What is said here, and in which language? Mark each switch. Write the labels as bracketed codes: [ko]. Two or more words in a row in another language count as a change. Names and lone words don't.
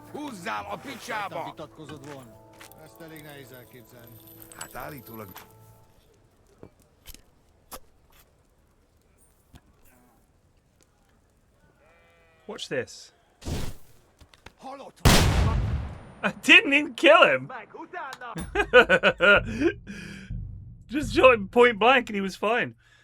[hu] Húzzál a picsába! Vitatkozod volna. Ezt elég nehéz elképzelni. Hát állítólag... [en] Watch this. I didn't even kill him. Just shot him point blank and he was fine.